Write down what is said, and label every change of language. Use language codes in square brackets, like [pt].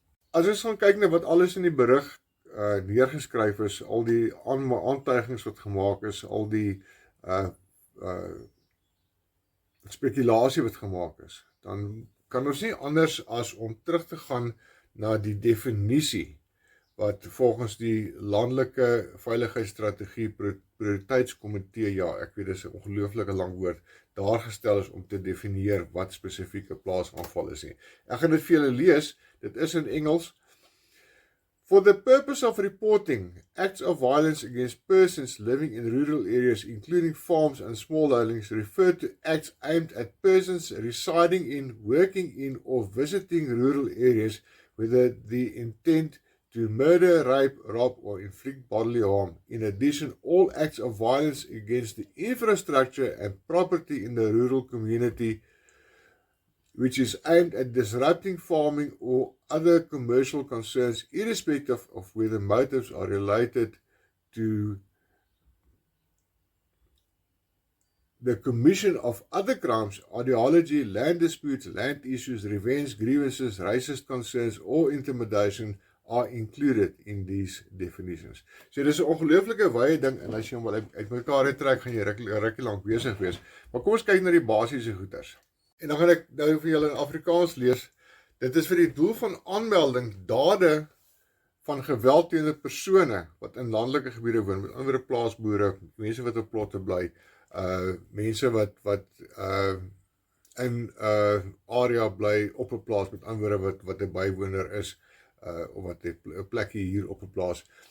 [af] As ons gaan kyk na wat alles in die berig neergeskryf is, al die aantuigings wat gemaak is, al die spekulasie wat gemaak is, dan kan ons nie anders as om terug te gaan na die definisie wat volgens die landelike veiligheidsstrategie prioriteitskomitee, ek weet dit is 'n ongelooflike lang woord, daar gestel is om te definieer wat spesifieke plaasaanval is nie. Ek gaan dit vir julle lees, dit is in Engels. [en] For the purpose of reporting acts of violence against persons living in rural areas, including farms and smallholdings, refer to acts aimed at persons residing in, working in, or visiting rural areas, whether the intent to murder, rape, rob, or inflict bodily harm. In addition, all acts of violence against the infrastructure and property in the rural community, which is aimed at disrupting farming or other commercial concerns, irrespective of whether motives are related to the commission of other crimes, ideology, land disputes, land issues, revenge, grievances, racist concerns, or intimidation, are included in these definitions. [af] So dis 'n ongelooflike wye ding, en as jy hom wil uitmekaar uittrek, gaan jy rukkie lank besig wees. Maar kom ons kyk na die basiese goeders. En dan gaan ek nou vir julle in Afrikaans lees. Dit is vir die doel van aanmelding dade van geweld teenoor persone wat in landelike gebiede woon, met ander plaasboere, mense wat op plotte bly, mense wat in area bly op 'n plaas, met ander wat 'n bywoner is, of wat 'n plekkie hier op 'n plaas.